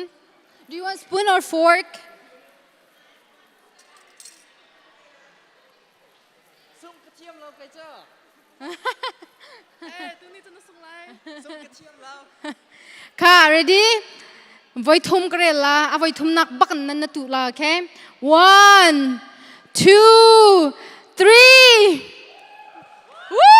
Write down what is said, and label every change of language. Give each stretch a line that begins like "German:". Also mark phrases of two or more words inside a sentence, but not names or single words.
English: Do you want spoon or fork?
Hakha Chin: Sung katiam lau kai cha. Tu ni tu na sung lai. Sung katiam lau. Ka, ready? Voi thum kare la, a voi thum nak bakan nan na tu la, okay? 1, 2, 3. Woo!